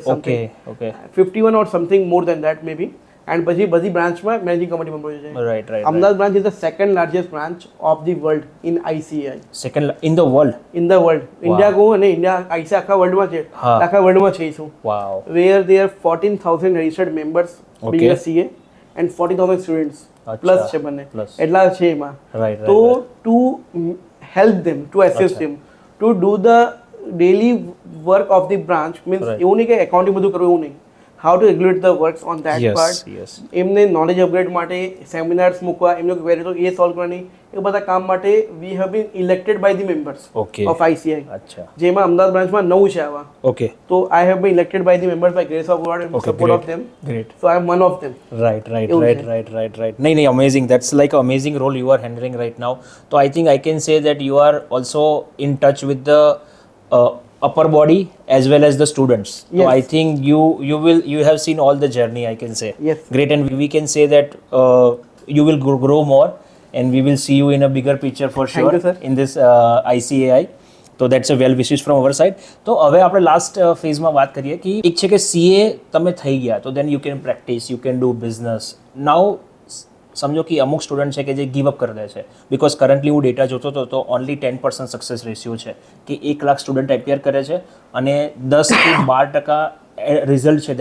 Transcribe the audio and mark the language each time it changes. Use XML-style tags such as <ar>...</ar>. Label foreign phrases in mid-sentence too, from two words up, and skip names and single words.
<en>okay okay 51 or something more than that maybe.</en> <gu>એન્ડ પછી બધી બ્રાન્ચમાં</gu> <en>managing committee member</en> <gu>હોય છે.</gu> <en>right right Ahmedabad branch is the second largest branch of the world in ICAI, second in the world in the world.</en> <gu>ઇન્ડિયા કહું અને ઇન્ડિયા આઈસીઆઈ આખા વર્લ્ડમાં છે, હા. આખા વર્લ્ડમાં છે શું, વાવ</gu> <en>where there are 14,000 registered members Okay. being a CA and 40,000 students</en> <gu>અચ્છા. plus છે બંને, Plus. એટલા છે એમાં. રાઈટ તો રાઈટ</gu> <en>to help them, to assist</en> <gu>અચ્છા.</gu> <en>them to do the daily work of the branch means Right.</en> <gu>એવું નહીં કે એકાઉન્ટિંગ બધું કરવું એવું નહીં,</gu> <en>how to regulate the works on that યસ part. યસ</en> <gu>એમને</gu> <en>knowledge upgrade</en> <gu>માટે સેમિનાર્સ મૂકવા, એમનો ક્વેરી તો એ સોલ્વ કરવાની, એ બધા કામ માટે</gu> <en>we have been elected by the members</en> <gu>ઓકે</gu> <en>of ICAI,</en> <gu>અચ્છા જેમાં અમદાવાદ બ્રાન્ચમાં 9 છે આવા. ઓકે</gu> <en>તો I have been elected by the members by grace of God and Okay, support of great. them. great So I am one of them. right right</en> <gu>એવું રાઈટ છે.</gu> <en>right right right</en> <gu>નહીં નહીં</gu> <en>amazing that's like amazing role you are handling right now. તો I think I can say that you are also in touch with the upper body as well as the students. So Yes. I think you have seen all the journey, I can say. Yes. Great, and we can say that you will grow more and we will see you in a bigger picture for Thank sure you, sir. in this ICAI. તો that's a well wishes from our side.</en> <gu>તો હવે આપણે લાસ્ટ ફેઝમાં વાત કરીએ કે એક છે કે સીએ તમે થઈ ગયા તો</gu> <en>then you can practice, you can do business.</en> <gu>નાઉ સમજો કે અમુક સ્ટુડન્ટ છે કે જે</gu> <en>give up</en> <gu>કરી દે છે,</gu> <en>because currently</en> <gu>હું ડેટા જોતો હતો તો</gu> <en>only 10% success ratio</en> <gu>છે કે 1 લાખ સ્ટુડન્ટ એપિયર કરે છે અને 10 થી 12% રિઝલ્ટ છે.</gu>